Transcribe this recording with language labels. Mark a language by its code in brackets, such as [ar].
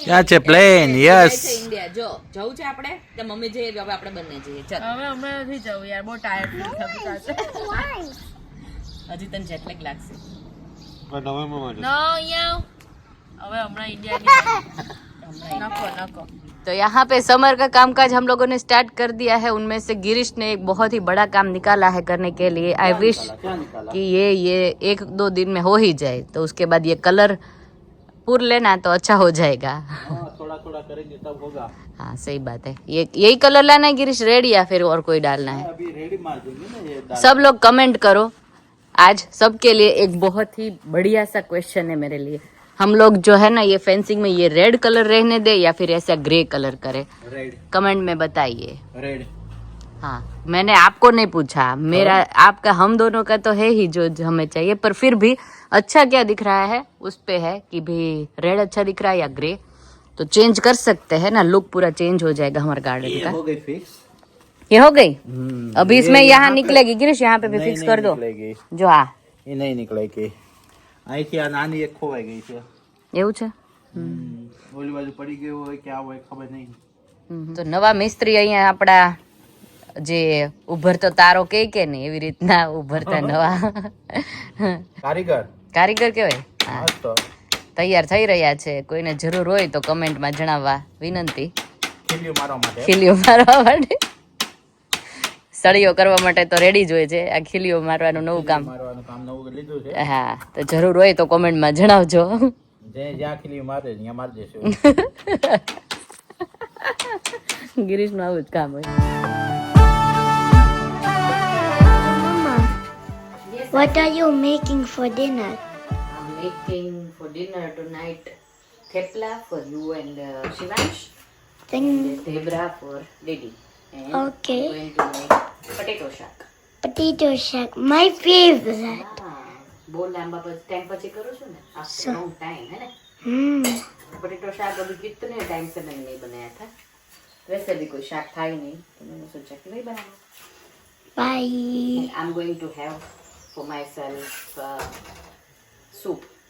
[gu] ક્યાં છે plane yes India જો જવું છે આપણે તો મમ્મી જઈએ હવે આપણે બંને જઈએ ચાલ હવે હમણાં નથી જવું યાર બહુ ટાયર્ડ ફીલ થતું હજી તને જેટ લેગ લાગશે નવેમ્બરમાં ન અહીંયા હવે હમણાં ઇન્ડિયાની नको [hi] तो यहाँ पे समर का कामकाज हम लोगों ने स्टार्ट कर दिया है उनमें से गिरीश ने एक बहुत ही बड़ा काम निकाला है करने के लिए आई विश कि ये 1-2 दिन में हो ही जाए तो उसके बाद ये कलर पूर लेना तो अच्छा हो जाएगा थोड़ा थोड़ा करेंगे तब होगा हाँ सही बात है ये यही कलर लाना है गिरीश रेड या फिर और कोई डालना है अभी रेडी मार देंगे ना ये सब लोग कमेंट करो आज सबके लिए एक बहुत ही बढ़िया सा क्वेश्चन है मेरे लिए हम लोग जो है ना ये फेंसिंग में ये रेड कलर रहने दे या फिर ऐसा ग्रे कलर करे [en] red [hi] कमेंट में बताइए [en] red [hi] हाँ मैंने आपको नहीं पूछा मेरा आपका हम दोनों का तो है ही जो हमें चाहिए पर फिर भी अच्छा क्या दिख रहा है उस पे है कि भाई रेड अच्छा दिख रहा है या ग्रे तो चेंज कर सकते हैं ना लुक पूरा चेंज हो जाएगा हमारे गार्डन का हो गई फिक्स ये हो गई अभी इसमें यहाँ निकलेगी गिरीश यहाँ पे भी फिक्स कर दो जो हाँ [gu] એ નહીં નીકળે કે અહીંથી આ નાની એક ખોવાઈ ગઈ છે એવું છે ઓલી બાજુ પડી ગયું હોય કે આ હોય ખબર નહીં તો નવા મિસ્ત્રી અહીંયા આપણા જે ઉભરતો તારો કે નહીં એવી રીતના ઉભરતા નવા કારીગર કારીગર કહેવાય હા હા તો તૈયાર થઈ રહ્યા છે કોઈને જરૂર હોય તો કમેન્ટમાં જણાવવા વિનંતી ખીલ્યું મારવા માટે ખીલીઓ મારવા માટે સળીઓ કરવા માટે તો રેડી જ હોય છે આ ખીલીઓ મારવાનું નવું કામ મારવાનું કામ નવું લીધું છે હા તો જરૂર હોય તો કોમેન્ટમાં જણાવજો જે જ્યાં ખીલ્યું મારે ત્યાં મારી દેશું ગિરીશનું આવું જ કામ હોય [en] What are you making for dinner? I'm making for dinner tonight thepla for you and Shivansh Then, zebra for Didi and okay. I'm going to make potato shack. Potato shack, my favorite. [gu] બહુ લાંબા time પછી કરું છું ને [en] after long time [hi] है ना Hmm. Potato शाक अभी कितने टाइम से मैंने नहीं बनाया था वैसे भी कोई शाक था ही नहीं तो मैंने सोचा कि वही बना लो [en] Bye. I'm going to have for myself soup